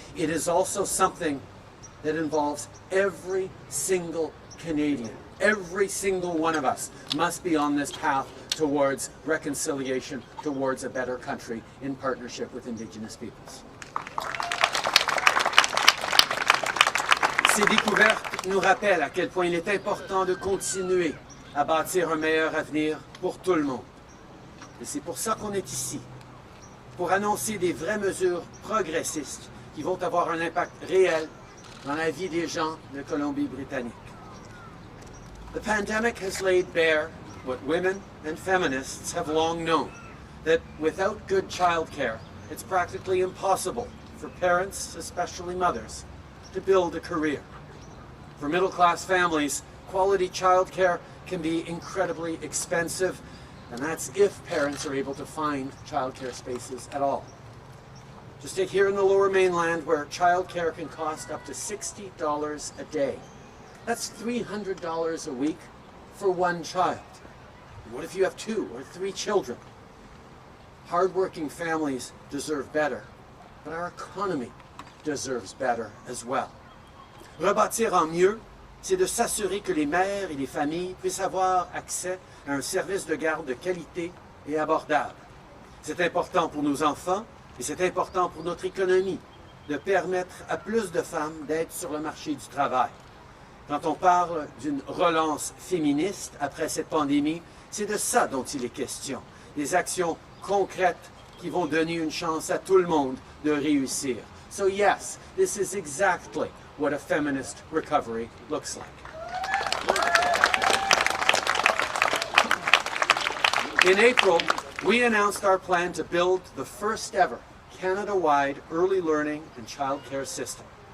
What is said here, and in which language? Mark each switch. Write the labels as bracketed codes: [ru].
[en] It is also something that involves every single Canadian. Every single one of us must be on this path towards reconciliation, towards a better country in partnership with Indigenous peoples. [fr] Ces découvertes nous rappellent à quel point il est important de continuer à bâtir un meilleur avenir pour tout le monde. Et c'est pour ça qu'on est ici, pour annoncer des vraies mesures progressistes qui vont avoir un impact réel dans la vie des gens de Colombie-Britannique. [en] The pandemic has laid bare what women and feminists have long known, that without good childcare, it's practically impossible for parents, especially mothers, to build a career. For middle-class families, quality childcare can be incredibly expensive, and that's if parents are able to find childcare spaces at all. Just take here in the Lower Mainland, where childcare can cost up to $60 a day. That's $300 a week for one child. What if you have 2 or 3 children? Hardworking families deserve better, but our economy deserves better as well. [fr] Rebâtir en mieux, c'est de s'assurer que les mères et les familles puissent avoir accès à un service de garde de qualité et abordable. C'est important pour nos enfants et c'est important pour notre économie de permettre à plus de femmes d'être sur le marché du travail. Quand on parle d'une relance féministe après cette pandémie, c'est de ça dont il est question. Des actions concrètes qui vont donner une chance à tout le monde de réussir. [en] So yes, this is exactly what a feminist recovery looks like. In April, we announced our plan to build the first ever Canada-wide early learning and childcare system.